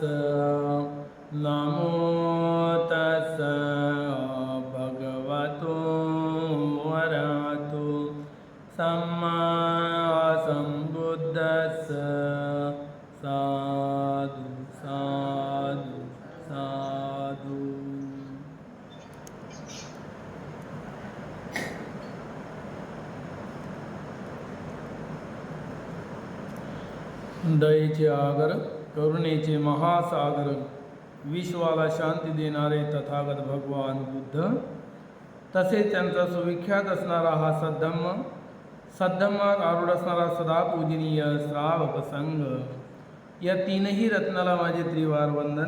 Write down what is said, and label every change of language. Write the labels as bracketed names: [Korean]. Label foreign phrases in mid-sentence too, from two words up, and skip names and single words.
[Pali] नमो तस्स भगवतो अरहतो सम्मा संबुद्दस्स। साधु साधु साधु। [Marathi] दयेचे आगर, करुणेचे महासागर, विश्वाला शांती देणारे तथागत भगवान बुद्ध, तसेच त्यांचा सुविख्यात असणारा हा सद्धम्मात आरूढ असणारा सदा पूजनीय श्रावक संघ, या तीनही रत्नाला माझे त्रिवार वंदन।